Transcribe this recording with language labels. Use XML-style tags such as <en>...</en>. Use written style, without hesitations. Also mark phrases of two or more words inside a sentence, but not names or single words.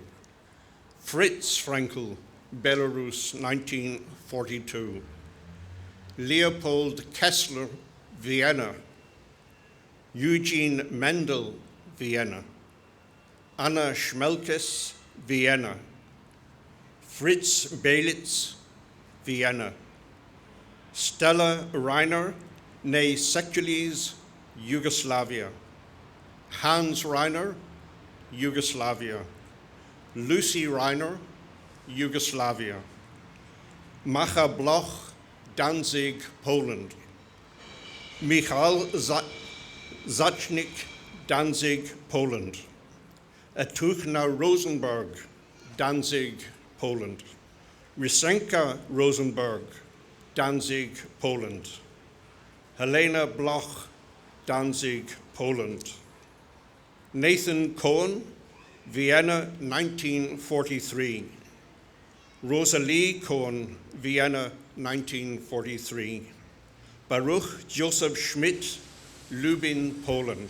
<en>Fritz Frankel, Belarus, 1942. Leopold Kessler, Vienna. Eugene Mendel, Vienna. Anna Schmelkes, Vienna. Fritz Belitz, Vienna. Stella Reiner, née Sekulis, Yugoslavia. Hans Reiner, Yugoslavia. Lucy Reiner, Yugoslavia. Macha Bloch, Danzig, Poland. Michal Zachnik, Danzig, Poland. Etuchna Rosenberg, Danzig, Poland. Rysenka Rosenberg, Danzig, Poland. Helena Bloch, Danzig, Poland. Nathan Cohen, Vienna, 1943. Rosalie Cohen, Vienna, 1943. Baruch Joseph Schmidt, Lubin, Poland.</en>